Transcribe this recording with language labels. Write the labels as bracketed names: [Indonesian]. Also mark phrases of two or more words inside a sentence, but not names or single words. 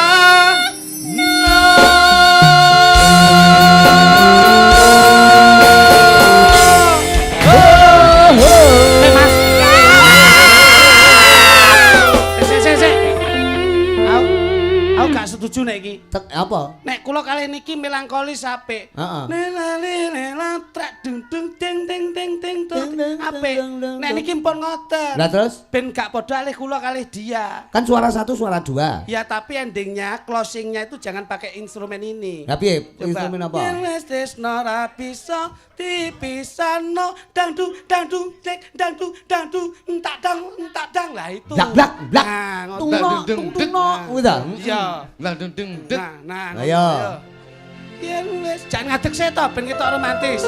[Javanese] Aku gak setuju nek iki. Apa? Nek kula kalih niki melankolis apik. Heeh. Lela trak dung dung ding ding ding ding dung apik. Nek niki pun ngoten. Lah terus Ben gak padha alih kula kalih dia. [Indonesian] kan suara satu suara dua. Ya tapi endingnya closingnya itu jangan pakai instrumen ini. [Javanese] Lah piye [Indonesian] Coba. instrumen apa? [Javanese] Yen wis tresno ra bisa dipisano dangdung dangdung dek dangdung dangdung entak dang [Indonesian] lah itu. Blak blak blak. [Javanese] Nah, ngoten. Tungno tungno kuwi ta. [Indonesian] Iya. lah deng deng deng. [Javanese] Nah, Ayo. Yen wis jangan ngadeg saya to ben ketok romantis.